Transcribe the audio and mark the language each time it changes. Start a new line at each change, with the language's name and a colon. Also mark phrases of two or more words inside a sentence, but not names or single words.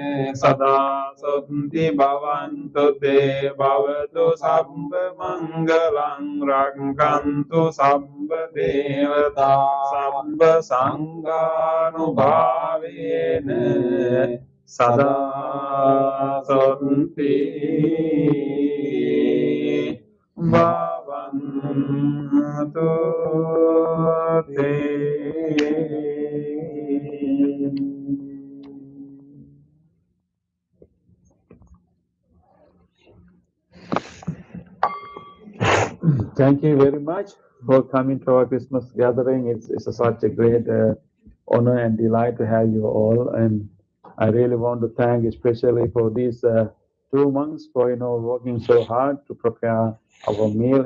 Pali: sada santi bhavantu te bhavatu sabba mangalang rakkantu sabba devata sabba sanghanubhavene sada santi bhavantu te.
English: Thank you very much for coming to our Christmas gathering. It's such a great honor and delight to have you all, and I really want to thank especially for these 2 months for working so hard to prepare our meal.